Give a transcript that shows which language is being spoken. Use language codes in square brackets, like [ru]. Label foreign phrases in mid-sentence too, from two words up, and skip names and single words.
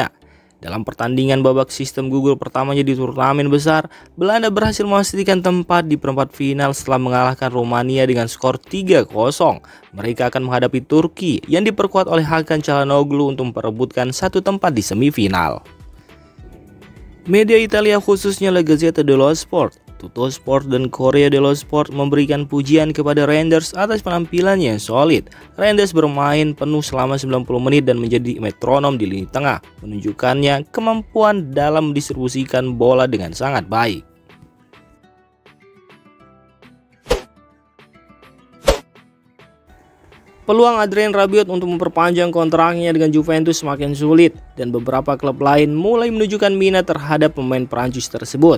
[id] Dalam pertandingan babak sistem gugur pertamanya di turnamen besar, Belanda berhasil memastikan tempat di perempat final setelah mengalahkan Rumania dengan skor 3-0. Mereka akan menghadapi Turki yang diperkuat oleh Hakan Çalhanoğlu untuk memperebutkan satu tempat di semifinal. Media Italia khususnya La Gazzetta dello Sport, Tuttosport dan Corriere dello Sport memberikan pujian kepada Reinders atas penampilannya yang solid. Reinders bermain penuh selama 90 menit dan menjadi metronom di lini tengah, menunjukkannya kemampuan dalam mendistribusikan bola dengan sangat baik. Peluang Adrien Rabiot untuk memperpanjang kontraknya dengan Juventus semakin sulit dan beberapa klub lain mulai menunjukkan minat terhadap pemain Prancis tersebut.